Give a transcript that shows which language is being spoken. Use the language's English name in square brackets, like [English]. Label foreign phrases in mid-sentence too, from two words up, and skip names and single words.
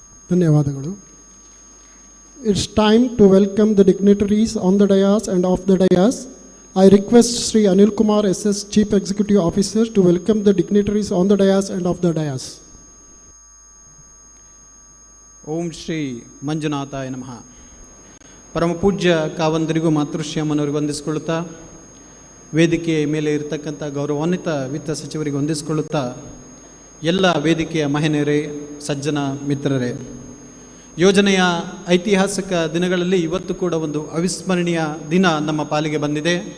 [Kannada] ಧನ್ಯವಾದಗಳು. [English] It's time to welcome the dignitaries on the dais and off the dais. I request Sri Anil Kumar SS, Chief Executive Officer, to welcome the dignitaries on the dais and off the dais. [Sanskrit] ಓಂ ಶ್ರೀ ಮಂಜುನಾಥಾಯ ನಮಃ. [Kannada] ಪರಮ ಪೂಜ್ಯ ಕಾವಂದರಿಗೂ ಮಾತೃಶ್ಯಾಮನವರಿಗೆ ವಂದಿಸಿಕೊಳ್ಳುತ್ತಾ, ವೇದಿಕೆಯ ಮೇಲೆ ಇರತಕ್ಕಂಥ ಗೌರವಾನ್ವಿತ ವಿತ್ತ ಸಚಿವರಿಗೆ ವಂದಿಸಿಕೊಳ್ಳುತ್ತಾ, ಎಲ್ಲ ವೇದಿಕೆಯ ಮಹಿಳೆಯರೇ, ಸಜ್ಜನ ಮಿತ್ರರೇ, ಯೋಜನೆಯ ಐತಿಹಾಸಿಕ ದಿನಗಳಲ್ಲಿ ಇವತ್ತು ಕೂಡ ಒಂದು ಅವಿಸ್ಮರಣೀಯ ದಿನ ನಮ್ಮ ಪಾಲಿಗೆ ಬಂದಿದೆ.